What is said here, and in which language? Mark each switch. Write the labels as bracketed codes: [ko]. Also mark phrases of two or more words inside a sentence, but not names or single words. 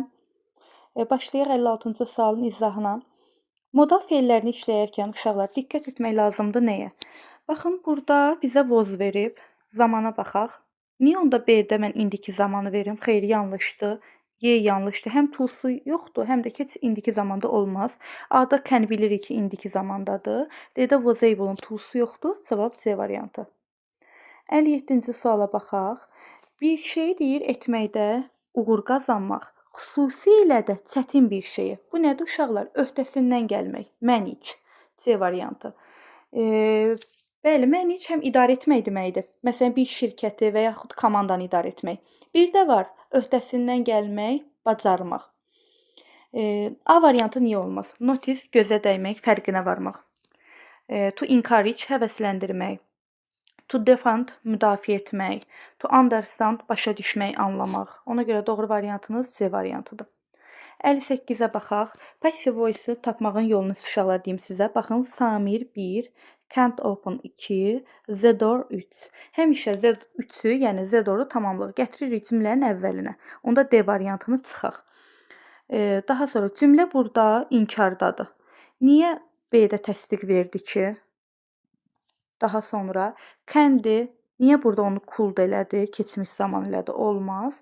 [az] Başlayaq 56-cı sualın izahına. Modal fe'llərini işləyərkən uşaqlar diqqət etmək lazımdır nəyə? Baxın, burada bizə was verib. Zamana baxaq. Niyə onda B-də mən indiki zamanı verim? Xeyr, yanlışdır. Y yanlışdır. Həm to-su yoxdur, həm də keç indiki zamanda olmaz. A-da can bilirik ki, indiki zamandadır. D-də [en] was able- [az] un to-su yoxdur. Cavab C variantı. 57-ci suala baxaq. Bir şey deyir etməkdə uğur qazanmaq. Xüsusilə də çətin bir şeyi. Bu nədir uşaqlar? Öhdəsindən gəlmək. Manage. C variantı. Bəli, manage həm idarə etmək deməkdir. Məsələn, bir şirkəti və yaxud komandanı idarə etmək. Bir də var, öhdəsindən gəlmək, bacarmaq. A variantı niyə olmaz? Notice, gözə dəymək, fərqinə varmaq. [en] To encourage, həvəsləndirmək. To defend, [az] müdafiə etmək. [en] To understand, [az] başa düşmək, anlamaq. Ona görə doğru variantınız C variantıdır. 58-ə baxaq. Passive voice-ı tapmağın yolunu uşaqlar deyim sizə. Baxın, Samir 1, [en] can't open 2, the door 3. [az] Həmişə Z3-ü, yəni [en] the door- [az] u tamamlıq gətiririk cümlənin əvvəlinə. Onda D variantını çıxaq. Daha sonra cümlə burada inkardadır. Niyə B-də təsdiq verdi ki? Daha sonra can'di. Niyə burada onu could elədi? Keçmiş zaman elədi. Olmaz.